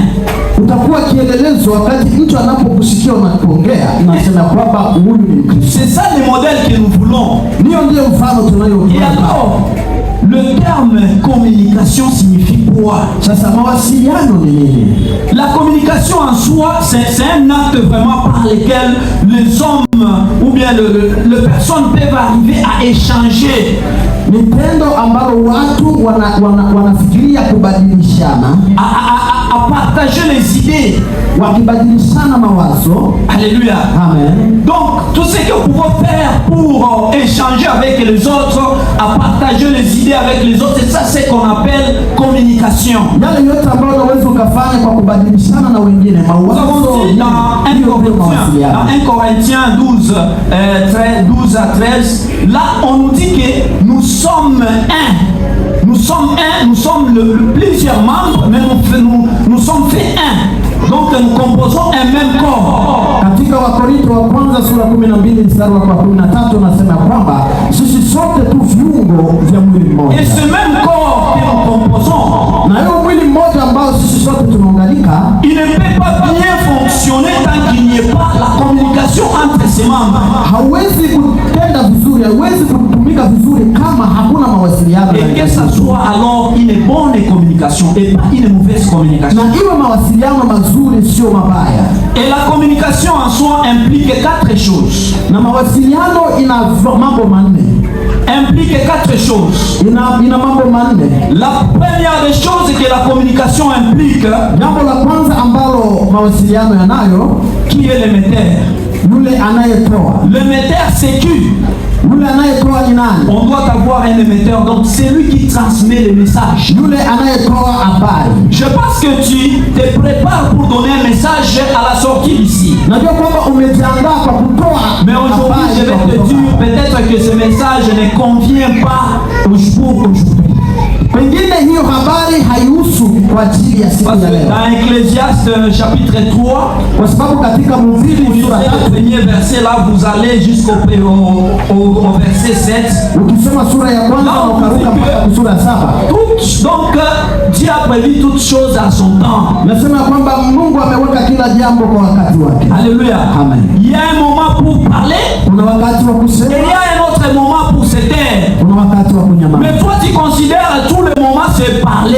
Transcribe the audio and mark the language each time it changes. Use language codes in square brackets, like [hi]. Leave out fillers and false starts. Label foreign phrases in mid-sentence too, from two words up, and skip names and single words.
[sw] Utakuwa kielelezo wakati mtu anapokusikia unapoongea, unasema kwamba huyu ni Mkristo. [fr] C'est ça le modèle que nous voulons. [sw] Ndio mfano tunayoona. [fr] Et alors, le terme communication signifie quoi? [sw] Sasa mawasiliano ni nini? [fr] La communication en soi, c'est un acte vraiment par lequel les hommes ou bien les personnes peuvent arriver à échanger. [sw] Ni tendo ambalo watu wanafikiria kubadilishana, [fr] à partager les idées, [sw] wakibadilishana mawazo. [fr] Alléluia. Amen. Donc, tout ce que vous pouvez faire pour échanger avec les autres, à partager les idées avec les autres, et ça, c'est ce qu'on appelle communication. Nous avons dit dans 1 Corinthiens 12 à 13, là, on nous dit que nous sommes un. Nous sommes plusieurs membres, mais nous sommes faits un. Donc nous composons un même corps. [sw] Katika Wakorintho wa kwanza sura 12 mstari wa 13 nasema kwamba sisi sote tu viungo vya mwili mmoja. [fr] Et ce même corps que nous composons, [sw] na hiyo mwili mmoja ambao sisi sote tunaunganika, [fr] il ne peut pas bien fonctionner tant qu'il n'y ait pas la communication entre ses membres. [sw] Hauwezi kutenda vizuri, hauwezi kutumika vizuri kama hakuna mawasiliano. [fr] Et que ça soit alors une bonne communication et pas une mauvaise communication. [sw] Na iwe mawasiliano mazuri sio mabaya. [fr] Et la communication en soi implique 4 choses. [sw] Na mawasiliano ina mambo manne. [fr] Implique 4 choses. [sw] Ina mambo manne. [fr] La première des choses que la communication implique, [sw] jambo la kwanza ambalo mawasiliano yanayo, [fr] qui est l'émetteur? [sw] Yule anayetoa. [fr] L'émetteur c'est qui? [sw] Yule anayetoa ni nani? [fr] On doit avoir un émetteur, donc c'est lui qui transmet les messages. [sw] Yule anayetoa habari. [fr] Je pense que tu te prépares pour donner un message à la sortie d'ici. [sw] Najua kwamba umejiandaa kwa kutoa. [fr] Mais aujourd'hui je vais te dire peut-être que ce message ne convient pas aujourd'hui. [sw] Pengine hiyo habari haihusu kwa ajili ya siku ya leo. [fr] Dans Ecclésiaste chapitre 3, [sw] kwa sababu katika Mhubiri sura 3, [fr] le premier verset là, vous allez jusqu'au verset 7. [sw] Ukisoma sura ya kwanza ukaruka mpaka sura 7. [fr] Donc Dieu a prévu toutes choses à son temps. [sw] Nasema kwamba Mungu ameweka kila jambo kwa wakati wake. [fr] Alléluia. Amen. Il y a un moment pour parler. [sw] Kuna wakati wa kusema. [fr] Et il y a un autre moment pour se taire. [sw] Kuna wakati wa kunyamaza. [fr] Mais toi tu considères tout le moment c'est parler.